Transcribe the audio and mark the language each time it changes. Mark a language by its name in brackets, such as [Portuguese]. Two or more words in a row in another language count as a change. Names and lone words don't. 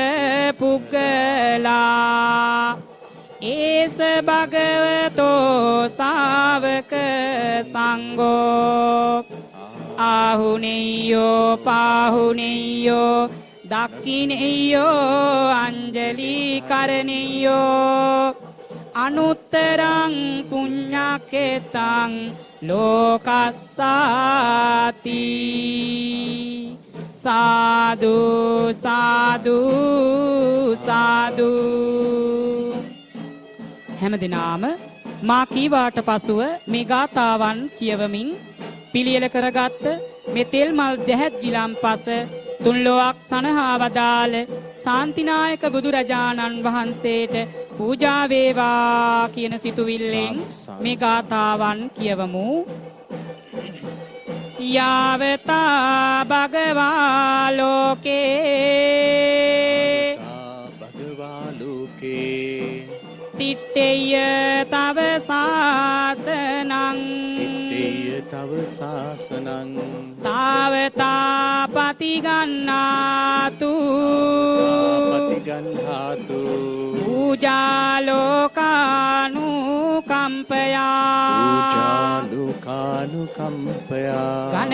[Pali] පුග්ගලා ඒස භගවතෝ ශාවක සංඝෝ ආහුනේයෝ පාහුනේයෝ දක්ඛිනේයෝ අංජලි කරණේයෝ අනුත්තරං පුඤ්ඤකේතං [Sinhala] ලෝකස්සාති සාදු සාදු සාදු හැමදිනාම මා කීවාට පසුව මේ ගාථාවන් කියවමින් පිළියෙල කරගත්ත මේ තෙල් මල් දැහැත් ගිලම්පස තුන්ලොවක් සනහා වදාළ ශාන්තිනායක බුදුරජාණන් වහන්සේට පූජා වේවා කියන සිතුවිල්ලෙන් මේ ගාථාවන් කියවමු. [Pali] යාවතා භගවා ලෝකේ තිට්ඨේය තව සාසනං තව සාසනං තාවතා පතිගන්නාතු පතිගන්හාතු පූජාලෝකානුකම්පයා පූජාලෝකානුකම්පයා